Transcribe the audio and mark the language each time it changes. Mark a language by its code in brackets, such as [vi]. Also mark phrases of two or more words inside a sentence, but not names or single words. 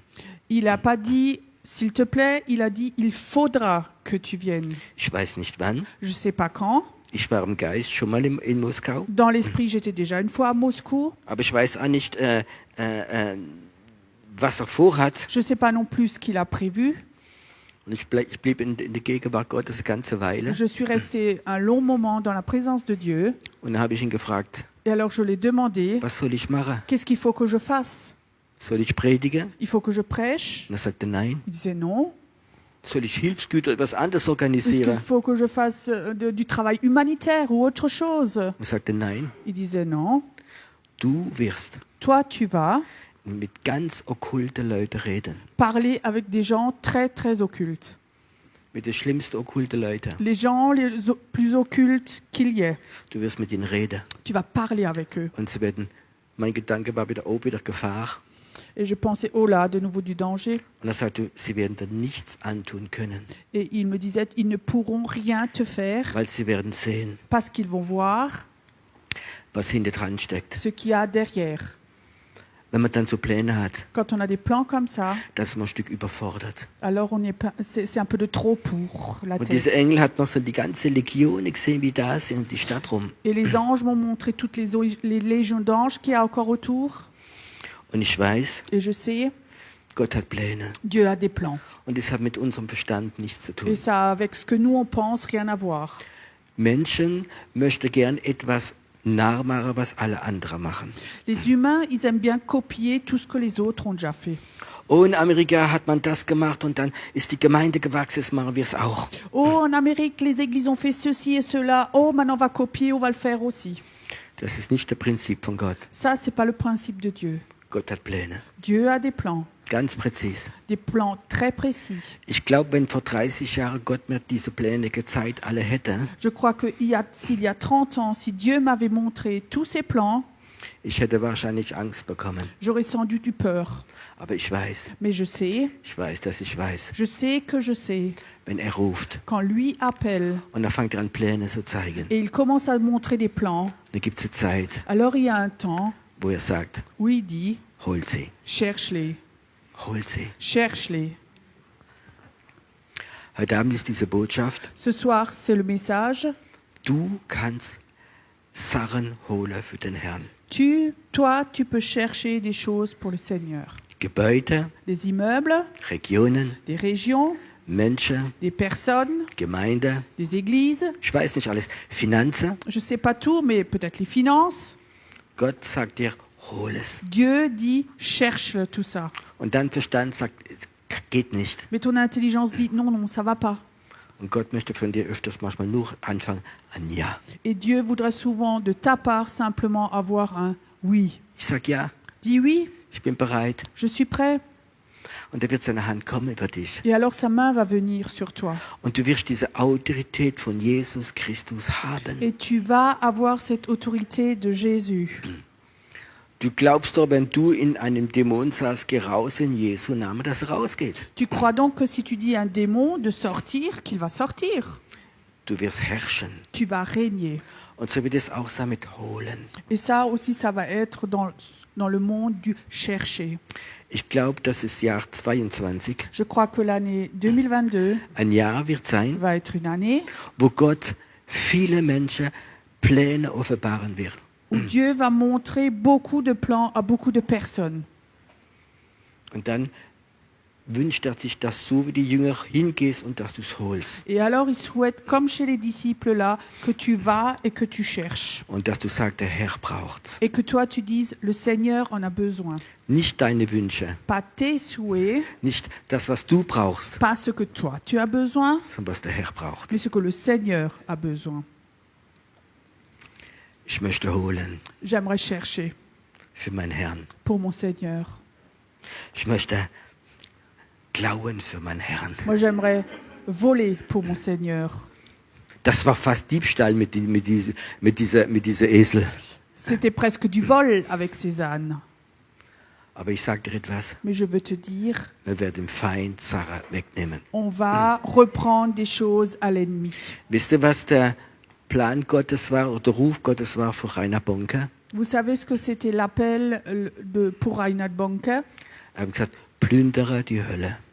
[fr] Il n'a pas dit, s'il te plaît, il a dit, il faudra que tu viennes. [de] Ich weiß nicht wann. [fr] Je ne sais pas quand. [de] Ich war im Geist schon mal in Moskau. [fr] Dans l'esprit, j'étais déjà une fois à Moscou. [de] Aber ich weiß auch nicht, was er vorhat. [fr] Je ne sais pas non plus ce qu'il a prévu. [de] Und ich blieb in der Gegenwart Gottes eine ganze Weile. [fr] Je suis restée un long moment dans la présence de Dieu. [de] Und dann habe ich ihn gefragt, [fr] Et alors je l'ai demandé, [de] was soll ich machen? [fr] qu'est-ce qu'il faut que je fasse? [de] Soll ich predigen? [fr] Il faut que je prêche? [de] Und er sagte, nein. [fr] Il disait non. [de] Soll ich Hilfsgüter etwas anderes [fr] Est-ce qu'il [de] organisieren? [fr] faut que je fasse du travail humanitaire ou autre chose? [de] Und er sagte, nein. [fr] Il disait non. [de] Du wirst [fr] Toi, tu vas [de] mit ganz okkulten Leuten reden. [fr] parler avec des gens très, très occultes. [de] Mit den schlimmsten okkulten Leuten. [fr] Les gens les plus occultes qu'il y ait. [de] Du wirst mit ihnen reden. [fr] Tu vas parler avec eux. [de] Und sie werden, mein Gedanke war wieder Gefahr. [fr] Et je pensais, oh là, de nouveau du danger. [de] Und er sagte, sie werden dir nichts antun können, [fr] Et il me disait, ils ne pourront rien te faire [de] weil sie werden sehen, [fr] parce qu'ils vont voir [de] was hinter dran steckt. [fr] ce qu'il y a derrière. [de] Wenn man dann so Pläne hat, [fr] Quand on a des plans comme ça, [de] dann ist man ein Stück überfordert. [fr] alors c'est un peu de trop pour la [de] Und dieser [fr] tête. [de] Engel hat noch so die ganze Legion gesehen, wie da sind, um die Stadt rum. [fr] Et les anges m'ont montré toutes les légions d'anges qu'il y a encore autour. [de] Und ich weiß, [fr] Et je sais, [de] Gott hat Pläne. [fr] Dieu a des plans. [de] Und das hat mit unserem Verstand nichts zu [fr] Et [de] tun. [fr] ça, avec ce que nous, on pense, rien à voir. [de] Menschen möchten gern etwas nachmachen, was alle anderen machen. [fr] Les humains, ils aiment bien copier tout ce que les autres ont déjà fait. [de] Oh, in Amerika hat man das gemacht und dann ist die Gemeinde gewachsen, jetzt machen wir es auch. [fr] Oh, en Amérique, les églises ont fait ceci et cela. Oh, maintenant on va copier, on va le faire aussi. [de] Das ist nicht das Prinzip von Gott. [fr] Ça, c'est pas le principe de Dieu. [de] Gott hat Pläne, [fr] Dieu a des plans très précis. [de] Ich glaube, wenn vor 30 Jahren Gott mir diese Pläne gezeigt alle hätte, [fr] Je crois que s'il y a 30 ans, si Dieu m'avait montré tous ses plans, [de] ich hätte wahrscheinlich Angst bekommen. [fr] j'aurais sans doute eu peur. [de] Aber ich weiß, [fr] Mais je sais [de] dass ich weiß, [fr] que je sais, [de] wenn er ruft [fr] quand lui appelle [de] und dann fängt er an Pläne zu zeigen, [fr] et il commence à montrer des plans, [de] dann gibt es eine Zeit, [fr] alors il y a un temps [de] wo er sagt, [fr] où il dit, [de] hol sie, [fr] cherche-les, [de] hol sie. [fr] cherche-les. [de] Heute Abend ist diese Botschaft, [fr] Ce soir, c'est le message. [de] du kannst Sachen holen für den Herrn. [fr] Toi, tu peux chercher des choses pour le Seigneur. [de] Gebäude, [fr] Des immeubles, [de] Regionen, [fr] des régions, [de] Menschen, [fr] des personnes, [de] Gemeinde, [fr] des églises. [de] ich weiß nicht alles, Finanzen. [fr] Je ne sais pas tout, mais peut-être les finances. [de] Gott sagt dir, hol es. [fr] Dieu dit, cherche tout ça. [de] Und dein Verstand sagt, geht nicht. [fr] Mais ton intelligence dit, non, non, ça va pas. [de] Und Gott möchte von dir öfters manchmal nur anfangen, ein Ja. [fr] Et Dieu voudrait souvent de ta part simplement avoir un oui. [de] Ich sag ja, [fr] Dis oui, [de] ich bin bereit. [fr] je suis prêt. [de] Und da wird seine Hand kommen über dich. [fr] Et alors sa main va venir sur toi. [de] Und du wirst diese Autorität von Jesus Christus haben. [fr] Et tu vas avoir cette autorité de Jésus. [de] Du glaubst doch, wenn du in einem Dämon sagst, geh raus in Jesu Namen, dass er rausgeht. [fr] Tu crois donc que si tu dis à un démon de sortir, qu'il va sortir. [de] Du wirst herrschen. [fr] Tu vas régner. [de] Und so wird es auch sein mit holen. [fr] Et ça aussi, ça va être dans le monde du chercher. [de] Ich glaube, dass das Jahr 22 [fr] Je crois que l'année 2022 [de] ein Jahr wird sein, [fr] va être une année [de] wo Gott viele Menschen Pläne offenbaren wird. [fr] où Dieu va montrer beaucoup de plans à beaucoup de personnes. [de] Und dann wünscht er sich, dass du wie die Jünger hingehst und dass du es holst. [fr] Et alors, il souhaite, comme chez les disciples là, que tu vas et que tu cherches. [de] Und dass du sagst, der Herr braucht's. [fr] Et que toi, tu dises, le Seigneur en a besoin. [de] Nicht deine Wünsche, [fr] Pas tes souhaits, [de] nicht das, was du brauchst, [fr] pas ce que toi, tu as besoin, [de] sondern was der Herr braucht. [fr] mais ce que le Seigneur a besoin. [de] Ich möchte holen [fr] J'aimerais chercher [de] für meinen Herrn. [fr] pour mon Seigneur. [de] Ich möchte klauen für meinen Herrn. [fr] Moi, j'aimerais voler pour mon Seigneur. [de] Das war fast Diebstahl mit dieser Esel. [fr] C'était presque du vol avec ces ânes. [de] Aber ich sage dir etwas, [fr] Mais je veux te dire, [de] wir werden dem Feind Sachen wegnehmen. [fr] on va reprendre des choses à l'ennemi. [de] Wisst ihr, was der Plan Gottes war oder der Ruf Gottes war für Rainer Bonke? [fr] Vous savez ce que c'était l'appel pour Reinhard Bonke? [de] Er hat gesagt, plündere die Hölle.